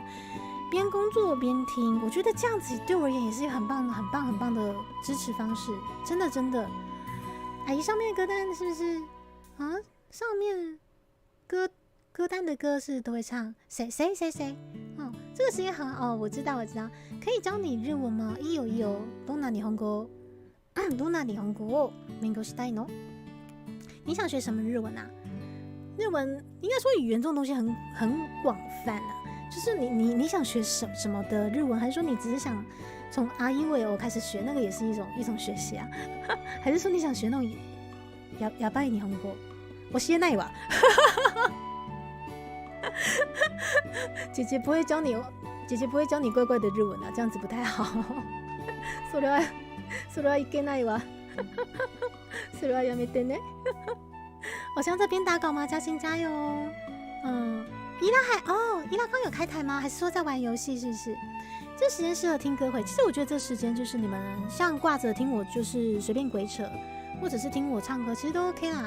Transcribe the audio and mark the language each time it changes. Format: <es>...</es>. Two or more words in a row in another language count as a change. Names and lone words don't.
<zh>边工作边听，我觉得这样子对我而言也是一个很棒的支持方式，真的。阿姨上面的歌单是不是啊？上面歌单的歌是都会唱谁？哦，这个时间很哦，我知道，可以教你日文吗？</zh> <ja>いいよ。どんな日本語？どんな日本語を勉強したいの？</ja> <zh>你想学什么日文啊？日文应该说语言这种东西很广泛啊。就是你想学什么的日文，还是说你只是想从あいうえお开始学，那个也是一种学习啊？还是说你想学那种</zh> <ja>やばい日本語？教えないわ。</ja> <zh>姐姐不会教你怪怪的日文啊，这样子不太好。</zh> <ja>それはいけないわ。それはやめてね。</ja> <zh>我想这边打稿吗？嘉欣加油哦。伊拉刚有开台吗？还是说在玩游戏？是不是？这时间适合听歌会。其实我觉得这时间就是你们像挂着听我就是随便鬼扯，或者是听我唱歌，其实都 OK 啦。</zh>